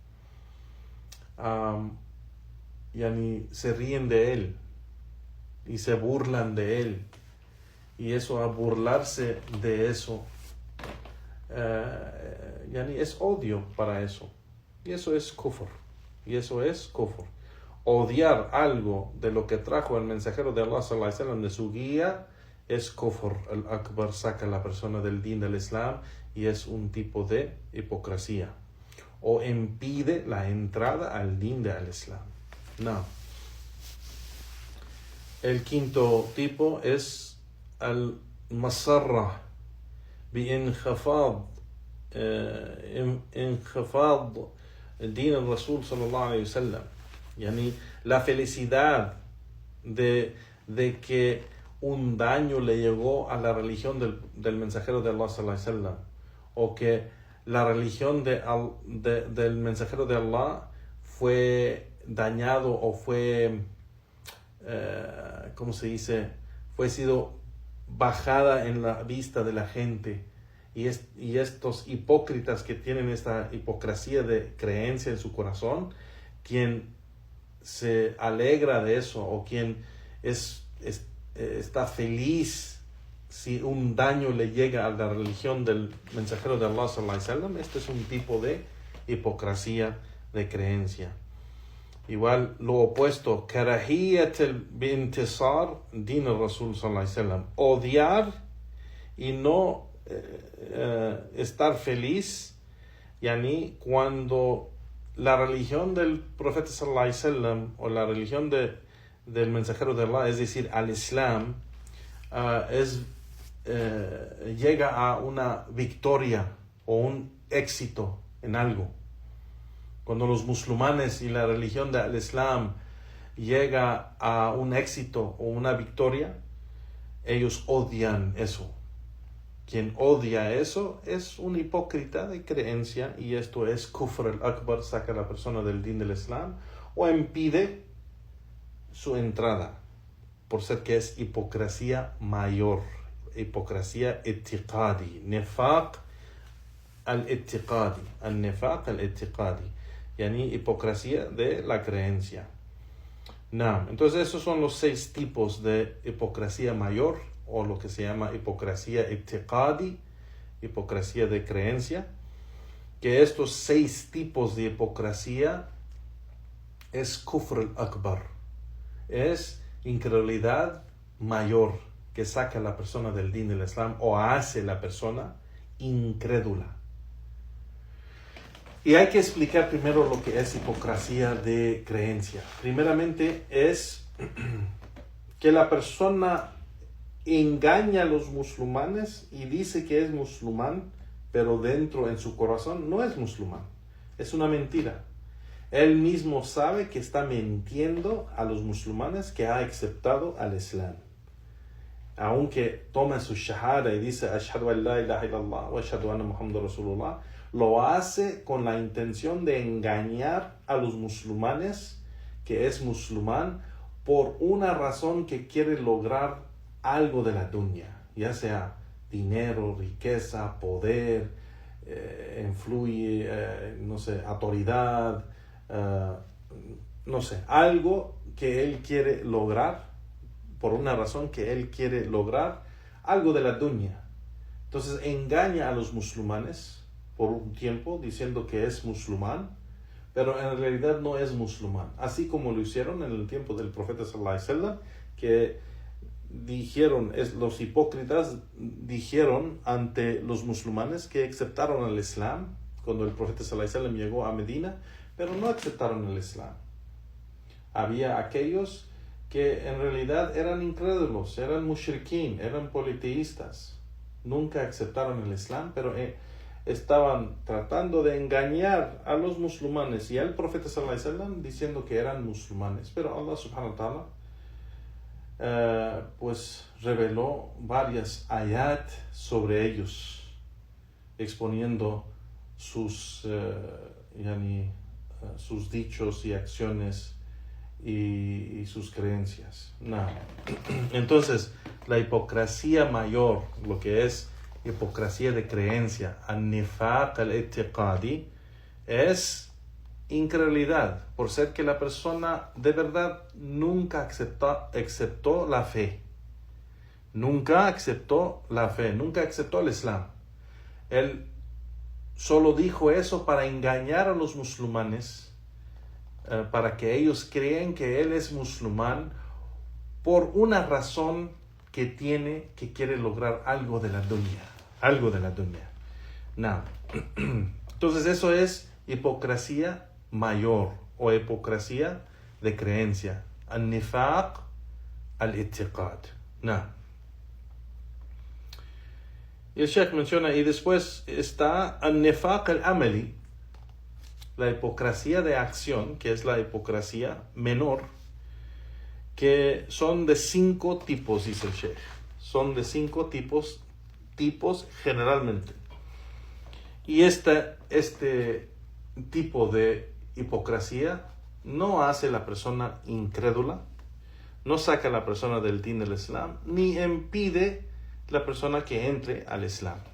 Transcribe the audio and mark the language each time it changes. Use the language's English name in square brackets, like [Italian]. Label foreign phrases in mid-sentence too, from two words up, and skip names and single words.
[Spanish] se ríen de él y se burlan de él, y eso, a burlarse de eso, es odio para eso, y eso es kufr, odiar algo de lo que trajo el mensajero de Allah [Arabic] صلى الله عليه وسلم, [Spanish] de su guía, es [Arabic] كفر الأكبر, [Spanish] saca a la persona del din del Islam, y es un tipo de hipocresía, o impide la entrada al din del Islam. No. El quinto tipo es [Arabic] المسرة بانخفاض دين الرسول صلى الله عليه وسلم, [Spanish] la felicidad de que un daño le llegó a la religión del mensajero de Allah [Arabic] صلى الله عليه وسلم, [Spanish] o que la religión del mensajero de Allah fue dañado, o fue fue sido bajada en la vista de la gente, y estos hipócritas que tienen esta hipocresía de creencia en su corazón, quien se alegra de eso, o quien está feliz si un daño le llega a la religión del mensajero de Allah [Arabic] صلى الله عليه وسلم, [Spanish] este es un tipo de hipocresía de creencia. Igual lo opuesto, [Arabic] كراهية الانتصار دين الرسول صلى الله عليه وسلم, [Spanish] odiar y no estar feliz, cuando la religión del profeta [Arabic] صلى الله عليه وسلم, [Spanish] o la religión del mensajero de Allah, es decir, al Islam, llega a una victoria o un éxito en algo. Cuando los musulmanes y la religión del Islam llega a un éxito o una victoria, ellos odian eso. Quien odia eso es un hipócrita de creencia, y esto es [Arabic] كفر الأكبر, [Spanish] saca a la persona del din del Islam, o impide su entrada, por ser que es hipocresía mayor, hipocresía itiqadi, [Arabic] نفاق الاعتقادي النفاق الاعتقادي, [Spanish] hipocresía de la creencia. Entonces esos son los 6 tipos de hipocresía mayor, o lo que se llama hipocresía itiqadi, hipocresía de creencia, que estos 6 tipos de hipocresía es [Arabic] كفر الأكبر, [Spanish] es incredulidad mayor, que saca a la persona del din del Islam, o hace la persona incrédula. Y hay que explicar primero lo que es hipocresía de creencia. Primeramente es que la persona engaña a los musulmanes y dice que es musulmán, pero dentro, en su corazón, no es musulmán. Es una mentira. Él mismo sabe que está mintiendo a los musulmanes, que ha aceptado al Islam. Aunque toma su shahada y dice [Arabic] أشهد أن لا إله إلا الله و أشهد أن محمدا رسول الله, [Spanish] lo hace con la intención de engañar a los musulmanes que es musulmán, por una razón que quiere lograr algo de la dunya, ya sea dinero, riqueza, poder, autoridad, algo que él quiere lograr, por una razón que él quiere lograr algo de la dunya. Entonces engaña a los musulmanes por un tiempo diciendo que es musulmán, pero en realidad no es musulmán, así como lo hicieron en el tiempo del profeta [Arabic] صلى الله عليه وسلم, [Spanish] que los hipócritas dijeron ante los musulmanes que aceptaron el Islam cuando el profeta [Arabic] صلى الله عليه وسلم [Spanish] llegó a Medina, pero no aceptaron el Islam. Había aquellos que en realidad eran incrédulos, eran mushrikín, eran politeístas, nunca aceptaron el Islam, pero estaban tratando de engañar a los musulmanes y al profeta [Arabic] صلى الله عليه وسلم [Spanish] diciendo que eran musulmanes. Pero Allah [Arabic] سبحانه وتعالى [Spanish] reveló varias ayat sobre ellos, exponiendo sus dichos y acciones y sus creencias. Entonces, la hipocresía mayor, lo que es hipocresía de creencia, [Arabic] النفاق الاعتقادي, [Spanish] es incredulidad, por ser que la persona de verdad nunca aceptó la fe. Nunca aceptó la fe, nunca aceptó el Islam. Él solo dijo eso para engañar a los musulmanes, para que ellos crean que él es musulmán por una razón que quiere lograr algo de la dunya. No. Entonces eso es hipocresía mayor o hipocresía de creencia. [Arabic] النفاق الاعتقاد. [Spanish] No. Y el Sheikh menciona, y después está [Arabic] النفاق العملي, [Spanish] la hipocresía de acción, que es la hipocresía menor, que son de 5 tipos, dice el Sheikh. Son de 5 tipos generalmente. Y este tipo de hipocresía no hace la persona incrédula, no saca a la persona del din del Islam, ni impide la persona que entre al Islam.